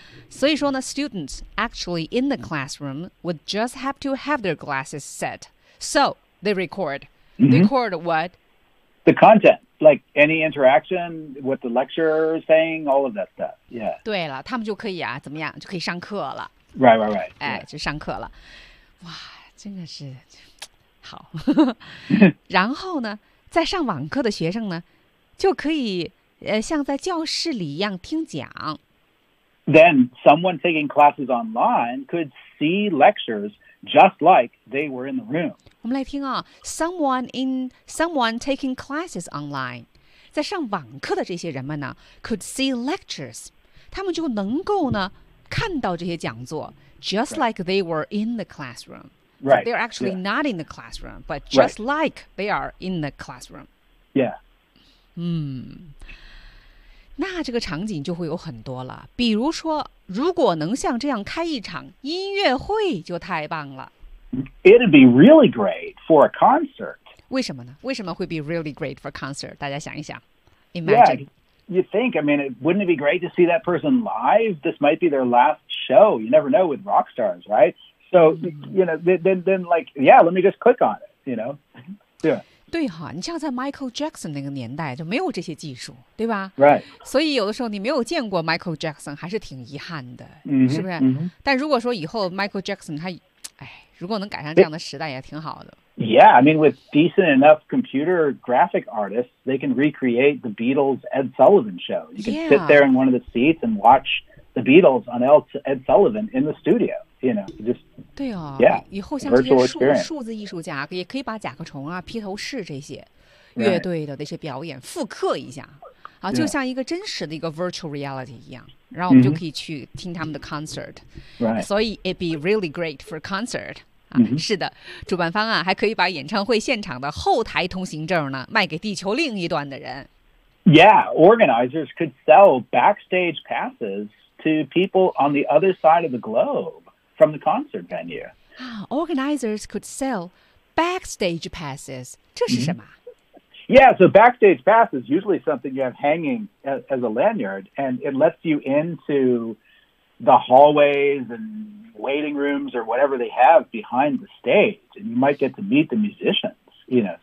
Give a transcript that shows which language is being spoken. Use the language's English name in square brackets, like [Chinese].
[Chinese] 所以说呢 [English] students actually in the classroom would just have to have their glasses set. So, they record. Record what? the content, like any interaction with the lecturer saying, all of that stuff. Yeah. [Chinese] 对了，他们就可以啊，怎么样，就可以上课了。 [English] Right, right, right. [Chinese] 哎，就上课了。哇，真的是好。然后呢，在上网课的学生呢，就可以像在教室里一样听讲。 [English] Then someone taking classes online could see lectures just like they were in the room. [Chinese] 我们来听啊 [English] someone taking classes online, [Chinese] 在上网课的这些人们呢 [English] could see lectures, [Chinese] 他们就能够呢看到这些讲座 [English] just like they were in the classroom. Right. So they're actually not in the classroom, but just like they are in the classroom. Yeah. [Chinese] 那这个场景就会有很多了，比如说，如果能像这样开一场音乐会，就太棒了。 [English] It'd be really great for a concert. [Chinese] 为什么呢？为什么会 [English] be really great for concert? [Chinese] 大家想一想 ， [English] imagine. Yeah, you think? I mean, wouldn't it be great to see that person live? This might be their last show. You never know with rock stars, right? So, you know, then like, yeah, let me just click on it. You know, yeah. [Chinese] 对哈，你像在 Michael Jackson 那个年代就没有这些技术，对吧 [English] ？Right. [Chinese] 所以有的时候你没有见过 Michael Jackson 还是挺遗憾的， mm-hmm, 是不是？ Mm-hmm. 但如果说以后 Michael Jackson 他，哎，如果能赶上这样的时代也挺好的。 [English] Yeah, I mean, with decent enough computer graphic artists, they can recreate the Beatles' Ed Sullivan show. You can sit there in one of the seats and watch the Beatles on Ed Sullivan in the studio. You know, just, [Chinese] 对哦 [English] yeah, [Chinese] 以后像这些 数字艺术家也可以把甲壳虫啊披头士这些乐队的那些表演复刻一下、 [English] right. [Chinese] 啊、就像一个真实的一个 [English] virtual reality [Chinese] 一样然后我们就可以去听他们的 concert、 mm-hmm. 所以 [English] it'd be really great for concert、啊 mm-hmm. [Chinese] 是的主办方啊还可以把演唱会现场的后台通行证呢卖给地球另一端的人 [English] Yeah, organizers could sell backstage passes to people on the other side of the globeFrom the concert venue. Organizers could sell backstage passes. [Chinese] 这是什么 [English] Yeah, so backstage pass is usually something you have hanging as a lanyard, and it lets you into the hallways and waiting rooms or whatever they have behind the stage, and you might get to meet the musicians, you know.